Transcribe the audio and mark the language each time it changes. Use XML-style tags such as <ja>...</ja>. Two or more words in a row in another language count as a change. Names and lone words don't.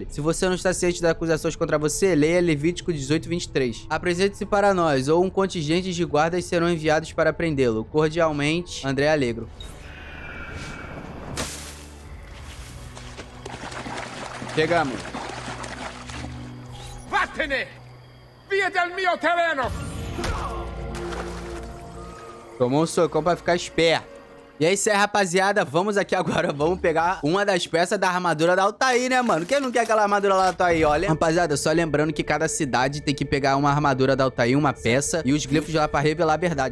<pt>Se você não está ciente das acusações contra você, leia Levítico 18:23. Apresente-se para nós, ou um contingente de guardas serão enviados para prendê-lo. Cordialmente, André Alegro. Chegamos.</pt> <it>Vattene! Via del mio terreno!</it> <pt>Tomou um socão pra ficar esperto. E é isso aí, rapaziada. Vamos aqui agora, vamos pegar uma das peças da armadura da Altair, né, mano? Quem não quer aquela armadura lá da Altair, olha. Rapaziada, só lembrando que cada cidade tem que pegar uma armadura da Altair, uma peça e os glifos lá pra revelar a verdade.</pt>